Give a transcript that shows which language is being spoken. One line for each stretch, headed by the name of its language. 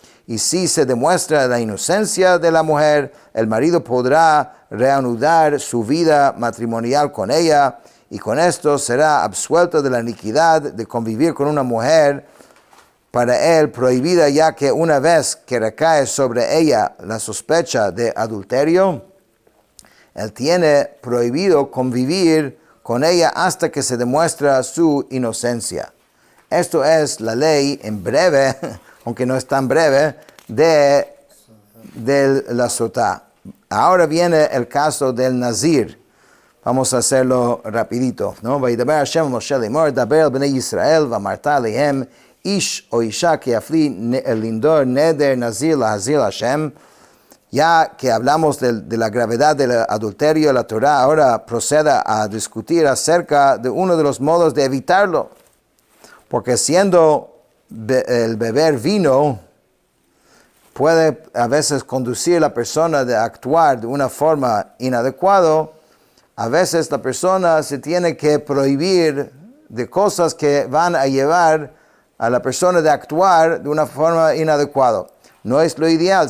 Spanish: Y si se demuestra la inocencia de la mujer, el marido podrá reanudar su vida matrimonial con ella y con esto será absuelto de la iniquidad de convivir con una mujer para él prohibida, ya que una vez que recae sobre ella la sospecha de adulterio, él tiene prohibido convivir con ella hasta que se demuestra su inocencia. Esto es la ley en breve, aunque no es tan breve, de la sotá. Ahora viene el caso del nazir. Vamos a hacerlo rapidito, ¿no?
Hebrew: וידבר השם למשה לאמור, דבר אל בני ישראל ואמרת עליהם, איש או אישה כי יפלי לנדור נדר נזיר להזיר להשם.
Spanish: Ya que hablamos de la gravedad del adulterio, la Torah ahora procede a discutir acerca de uno de los modos de evitarlo. Porque siendo el beber vino puede a veces conducir a la persona a actuar de una forma inadecuada, a veces la persona se tiene que prohibir de cosas que van a llevar a la persona de actuar de una forma inadecuada. No es lo ideal.